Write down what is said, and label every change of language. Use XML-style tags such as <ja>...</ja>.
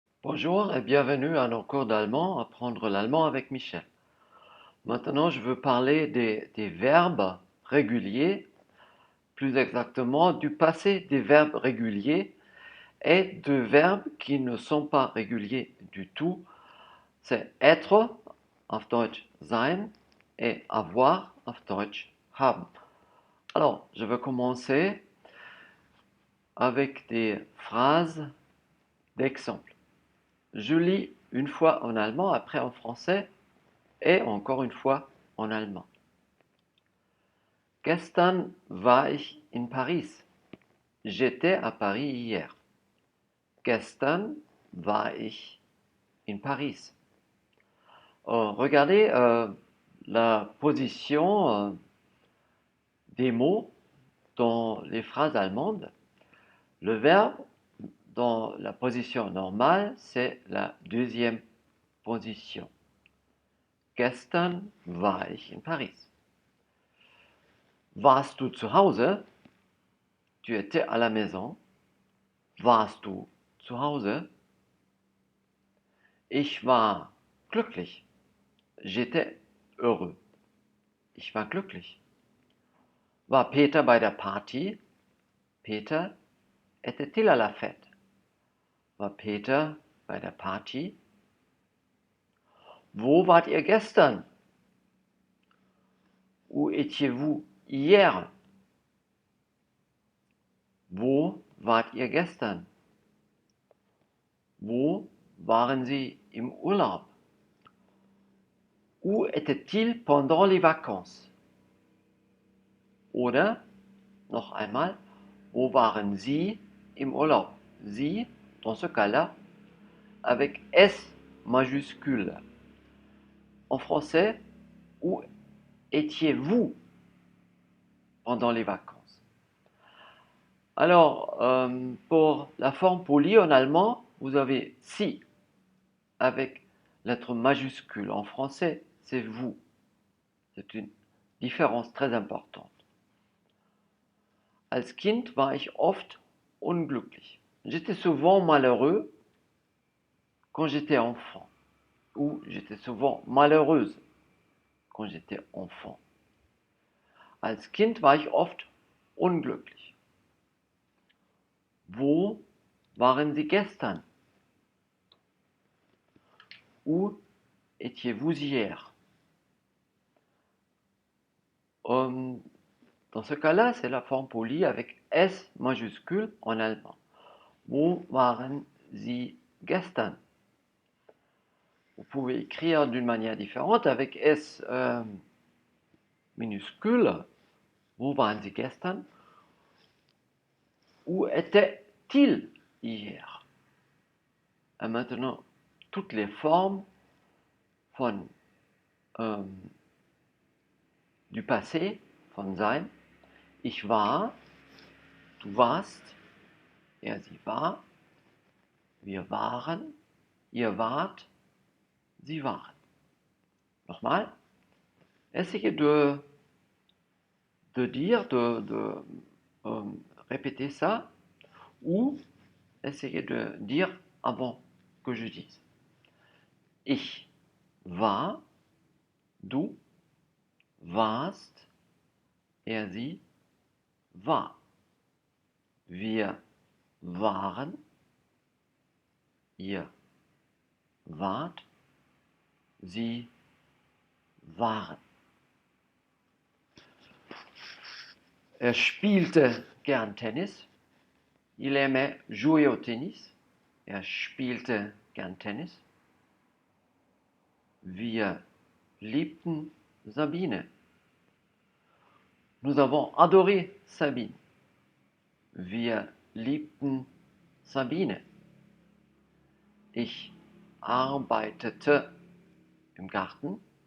<fr>Bonjour et bienvenue à nos cours d'allemand, apprendre l'allemand avec Michel. Maintenant, je veux parler des verbes réguliers, plus exactement du passé des verbes réguliers et de verbes qui ne sont pas réguliers du tout. C'est être,</fr> <de>auf Deutsch sein,</de> <fr>et avoir,</fr> <de>auf Deutsch haben.</de> <fr>Alors, je vais commencer avec des phrases d'exemple. Je lis une fois en allemand, après en français, et encore une fois en allemand.</fr> <de>Gestern war ich in Paris.</de> <fr>J'étais à Paris hier.</fr> <de>Gestern war ich in Paris.</de> <fr>Regardez la position des mots dans les phrases allemandes. Le verbe dans la position normale, c'est la deuxième position.</fr> <de>Gestern war ich in Paris. Warst du zu Hause?</de> <fr>Tu étais à la maison.</fr> <de>Warst du zu Hause? Ich war glücklich.</de> <fr>J'étais heureux.</fr> <de>Ich war glücklich. War Peter bei der Party?</de> <fr>Peter, était-il à la fête?</fr> <de>War Peter bei der Party? Wo wart ihr gestern?</de> <fr>Où étiez-vous hier?</fr> <de>Wo wart ihr gestern? Wo waren Sie im Urlaub?</de> <fr>Où était-il pendant les vacances?</fr> <de>Oder noch einmal, wo waren Sie im Urlaub?</de> <fr>Sie, dans ce cas-là, avec S majuscule. En français, où étiez-vous pendant les vacances? Alors, pour la forme polie en allemand, vous avez si avec lettre majuscule. En français, c'est vous. C'est une différence très importante.</fr> <de>Als Kind war ich oft unglücklich.</de> <fr>J'étais souvent malheureux quand j'étais enfant. Ou j'étais souvent malheureuse quand j'étais enfant.</fr> <de>Als Kind war ich oft unglücklich. Wo waren Sie gestern?</de> <fr>Où étiez-vous hier? Dans ce cas-là, c'est la forme polie avec S majuscule en allemand.</fr> <de>Wo waren Sie gestern?</de> <fr>Vous pouvez écrire d'une manière différente avec S minuscule.</fr> <de>Wo waren Sie gestern?</de> <fr>Où était-il hier? Et maintenant, toutes les formes du passé,</fr> <de>von sein. Ich war, du warst, sie war, wir waren, ihr wart, sie waren. Nochmal,</de> <fr>essayez de dire, de répéter ça, ou essayez de dire avant que je dise.</fr> <de>Ich war, du warst, sie war. Wir waren, ihr wart, sie waren. Er spielte gern Tennis.</de> <fr>Il aimait jouer au tennis.</fr> <de>Er spielte gern Tennis. Wir liebten Sabine.</de> <fr>Nous avons adoré Sabine.</fr> <de>Wir liebten Sabine. Ich arbeitete im Garten.</de>